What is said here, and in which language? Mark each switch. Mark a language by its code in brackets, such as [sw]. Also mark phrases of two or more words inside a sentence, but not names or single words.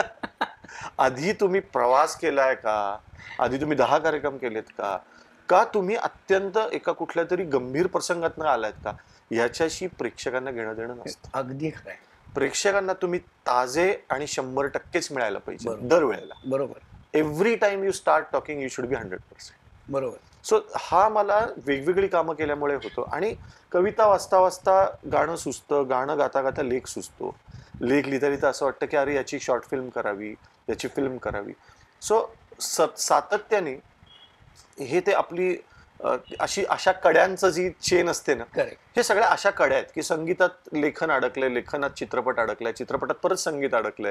[mr] आधी तुम्ही प्रवास केलाय का? आधी तुम्ही 10 कार्यक्रम केलेत का? का तुम्ही अत्यंत एका कुठल्या तरी गंभीर प्रसंगातनं आलायत का? याच्याशी प्रेक्षकांना घेणं देणं नसतं. अगदी खरं आहे. प्रेक्षकांना तुम्ही ताजे आणि 100%च मिळायला पाहिजे बरोबर. दरवेळेला. बरोबर. [en] Every time you start talking you should be 100%. [mr] बरोबर. सो हा मला वेगवेगळी कामं केल्यामुळे होतो. आणि कविता वाचता वाचता गाणं सुचतं, गाणं गाता गाता लेख सुचतो, लेख लिहिता लिहिता असं वाटतं की अरे याची [en] short film [mr] करावी, याची फिल्म करावी. सो सातत्याने हे ते आपली अशा कड्यांचं जी चेन असते ना, करेक्ट. हे सगळ्या अशा कड्या आहेत की संगीतात लेखन अडकलंय, लेखनात चित्रपट अडकलाय, चित्रपटात परत संगीत अडकलंय.